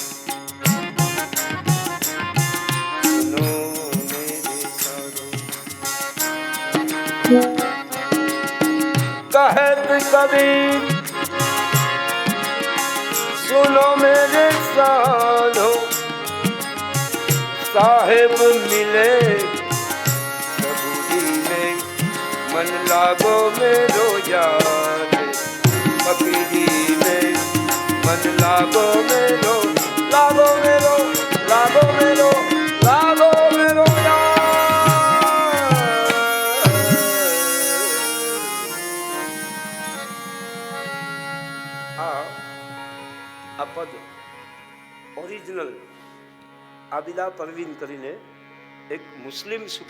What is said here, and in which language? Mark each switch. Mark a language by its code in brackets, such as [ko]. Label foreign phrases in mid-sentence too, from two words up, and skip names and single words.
[hi] सुनो मेरे साधु कहत कबीर सुनो मेरे साधो साहेब मिले सबूरी में मन लागो मेरो याद फकीरी में मन लागो मेरो लागो मेरो लागो मेरो लागो मेरो [gu] આ પદ ઓરિજિનલ આબિદા પરવીન કરીને એક મુસ્લિમ સૂફી